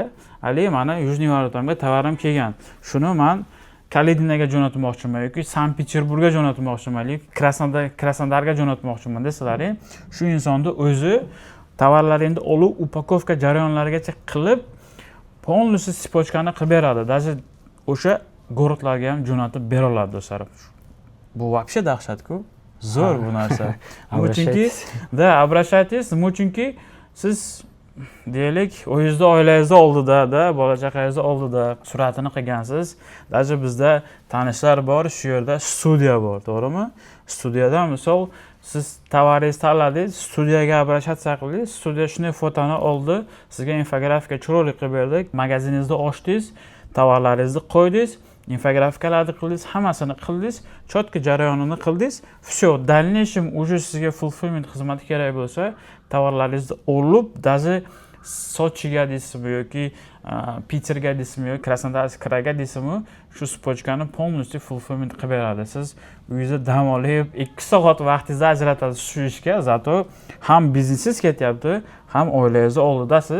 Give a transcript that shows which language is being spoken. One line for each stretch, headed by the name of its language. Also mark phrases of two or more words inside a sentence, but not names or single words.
Uzbek: Ali, mana Yujniy Vorotamga tovarim kelgan. Shuni men Kaledinaga jo'natmoqchiman yoki Sankt-Peterburgga jo'natmoqchiman yoki Krasnodarga jo'natmoqchiman desalaring, shu insonni o'zi tovarlaringni olib, upakovka jarayonlarigacha qilib, полностью sipochkani qilib beradi. Даже o'sha gorodlarga ham jo'natib bera oladi, do'stlar. Bu вообще dahshat-ku. Zo'r bu narsa. Chunki,
Russian: да, обращайтесь,
Uzbek: chunki siz deylik, o'zingizda oilangizda oldida, bola chaqangizda oldida suratini qilgansiz. Даже bizda tanishlar bor, shu yerda studiya bor, to'g'rimi? Studiyada misol siz tovaringizni tanladingiz, studiyaga обращаться qildingiz, studiya shunday fotoni oldi, sizga infografika chiroyli qilib berdik, magaziningizni ochdingiz, tovarlaringizni qo'ydingiz, infografikalarni qildingiz, hammasini qildingiz, chotka jarayonini qildingiz.
Russian: Все, в дальнейшем уже
Uzbek: sizga fulfillment xizmati kerak bo'lsa, tovarlaringizni olib, даже Sochiga deysizmi yoki Piterga deysizmi yoki Krasnodarsk kraga deysizmi, shu spochkani полностью fulfillment qilib beradi. Siz uyingizda dam olib 2 soat vaqtingizni ajratasiz shu ishga, zato ham biznesingiz ketyapti, ham oilangizni oldidasiz.